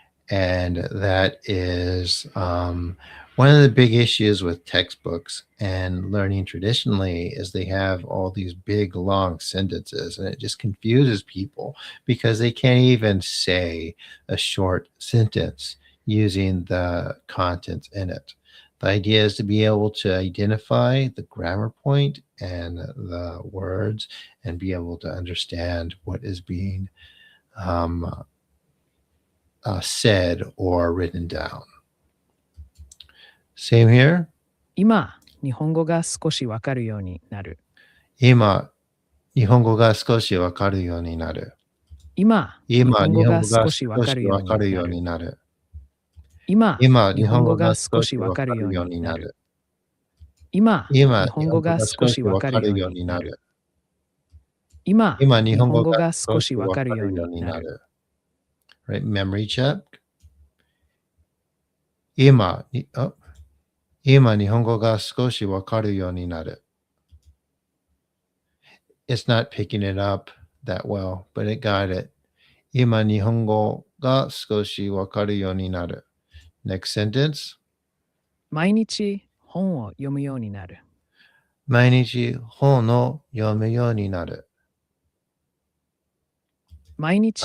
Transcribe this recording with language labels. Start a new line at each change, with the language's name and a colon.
English: And that is one of the big issues with textbooks and learning traditionally is they have all these big long sentences, and it just confuses people because they can't even say a short sentence using the content in it. The idea is to be able to identify the grammar point and the words and be able to understand what is being said or written down. Same here.
Japanese: 今、日本語が少しわかるようになる。今、日本語が少しわかるようになる。今、日今、本日本語が語が少し少わかるようしわかるになる。ようになる。今、今、日日本語本語がが少し少しわわかるかるようようになるになる。。今、今、日本語が少しわかるようになる。今、今、日日本語が本語が少し少しわわかるかるようようになになる。
English: る。Right, memory check.
Japanese: 今、今、日本語が少しわかるようになる。
English: It's not picking it up that well, but it got it.
Japanese: 今、日本語が少しわかるようになる。
English: Next sentence.
Japanese: 毎日本を読むようになる。毎日本を読むようになる。毎日